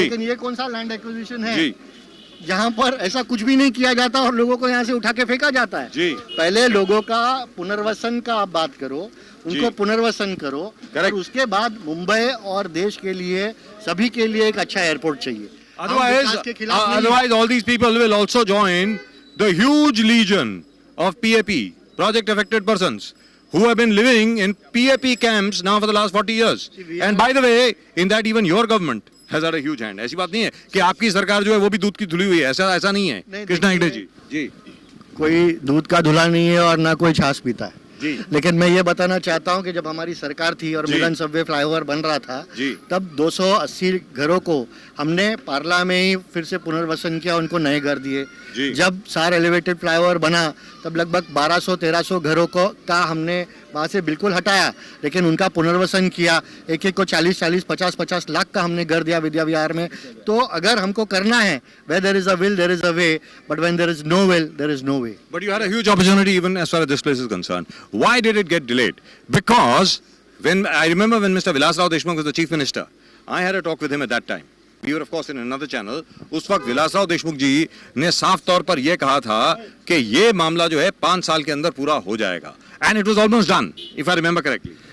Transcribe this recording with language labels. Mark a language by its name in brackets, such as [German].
[Hindi] लेकिन ये कौन सा लैंड एक्विजिशन है जी. जहाँ पर ऐसा कुछ भी नहीं किया जाता और लोगों को यहाँ से उठा के फेंका जाता है. जी. पहले लोगों का पुनर्वसन का आप बात करो, उनको जी. पुनर्वसन करो, [English] Correct. [Hindi] और उसके बाद मुंबई और देश के लिए सभी के लिए एक अच्छा एयरपोर्ट चाहिए. हम [English] Otherwise, [Hindi] विकास के खिलाफ नहीं हैं. [English] otherwise all these people will also join the huge legion of PAP, project affected persons, who have been living in PAP camps now for the last 40 years. And by the way, in that even your government has had a huge hand. [Hindi] ऐसी बात नहीं है कि आपकी सरकार जो है वो भी दूध की धुली हुई है, ऐसा नहीं है. नहीं, कृष्णा हेगड़े देखिए, जी. जी. कोई दूध का धुला नहीं है और ना कोई छाछ पीता है. जी. लेकिन मैं ये बताना चाहता हूँ कि जब हमारी सरकार थी और जी. मिलन सबवे फ्लाईओवर बन रहा था, जी. तब 280 घरों को हमने पार्ला में ही फिर से पुनर्वसन किया, उनको नए घर दिए. जी. जब सार एलिवेटेड फ्लाईओवर बना तब लगभग 1200-1300 घरों का हमने वहाँ से बिल्कुल हटाया, लेकिन उनका पुनर्वसन किया। एक एक को 40-40, 50-50 लाख का हमने घर दिया विद्या विहार में। तो अगर हमको करना है, [English] where there is a will there is a way, but when there is no will there is no way. But you had a huge opportunity even as far as this place is concerned. Why did it get delayed? Because when I remember when Mr. Vilas Rao Deshmukh was the chief minister, I had a talk with him at that time. We were of course in another channel. [Hindi] उस वक्त विलास राव देशमुख जी ने साफ तौर पर यह कहा था कि ये मामला जो है 5 साल के अंदर पूरा हो जाएगा. [English] And it was almost done, if I remember correctly.